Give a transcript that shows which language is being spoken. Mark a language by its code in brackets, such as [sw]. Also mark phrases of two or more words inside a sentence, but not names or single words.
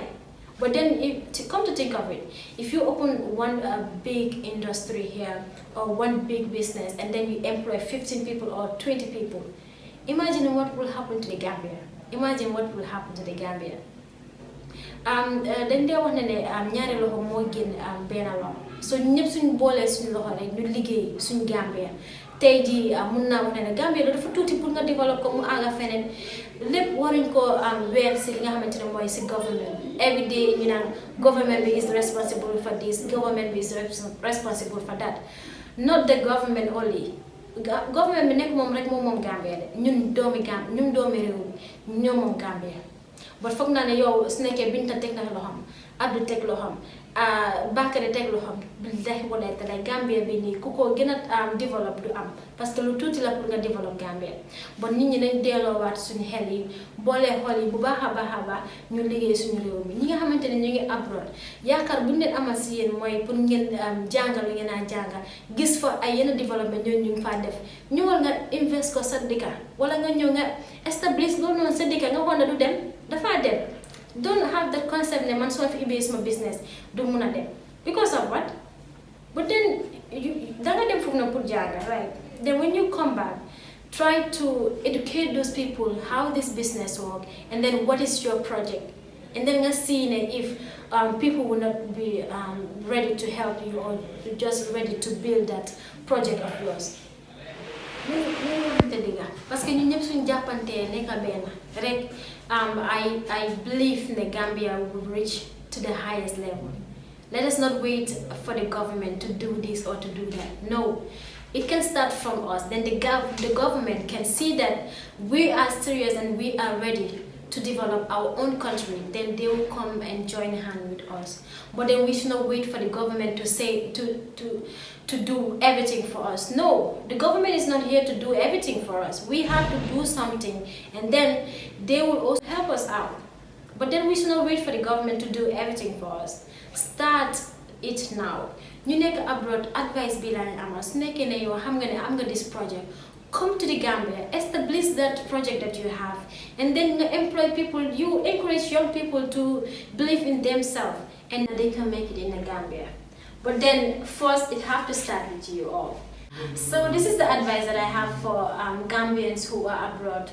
[en] But then, come to think of it, if you open one big industry here or one big business and then you employ 15 people or 20 people, imagine what will happen to the Gambia. Imagine what will happen to the Gambia. Then they want to [wo] ñaari loxo moo gën benn loxo so ñëpp suñu boolee suñu loxo rek ñu liggéey suñu Gambia tey jii mun naa wax ne Gambia dafa tuuti pour nga développe ko mu àgga feneen lépp waruñ ko weer si li nga xamante ne mooy si government [en] every day [wo] ñu naan government bi [en] is responsible for this, [wo] government bi [en] is responsible for that. Not the government only. [wo] Government bi nekk moom rek moom Gambia de ñun doomi réew mi ñoo moom Gambia. But foog naa ne yow su nekkee Binta teg na loxoom Abdou teg loxoom Bakary teg loxoom [ar] billahi wallahi [wo] taala Gambia bi nii ku ko gën a développe du am parce que lu tuuti la pour nga développe Gambia. Bon nit ñi nañ delloowaat suñu xel yi boolee xol yi bu baax a baax ñu liggéey suñu réew mi ñi nga xamante ne ñu ngi abroad yaakaar bu ñu leen amal si yéen mooy pour ngeen jàngal lu ngeen a jàngal gis fa ay yenn développement ñu ngi faa def ñëwal nga invest ko sa dëkka wala nga ñëw nga establish loolu noonu sa dëkka nga xool na du dem dafa dem. [en] Don't have that concept [wo] ne man soo fi ubbee sama business du mun a dem [en] because of what? But then [wo] danga dem foofu na pour jànga right? [en] Then when you come back, try to educate those people how this business work and then what is your project, and then nga see if people will not be ready to help you or just ready to build that project of yours. [fr] Parce que [wo] ñun ñëpp suñu jàppantee nekk benn rek [en] I believe the Gambia will reach to the highest level. Let us not wait for the government to do this or to do that. No, it can start from us. Then the government can see that we are serious and we are ready to develop our own country. Then they will come and join hand with us. But then we should not wait for the government to say to do everything for us. No, the government is not here to do everything for us. We have to do something, and then they will also help us out. But then we should not wait for the government to do everything for us. Start it now. You nekk abroad, advice [wo] bi la amal su nekkee ne yow xam nga ne am nga [en] this project, come to the Gambia, establish that project that you have, and then employ people. You encourage young people to believe in themselves and they can make it in the Gambia. But then first it have to start with you all. So this is the advice that I have for Gambians who are abroad.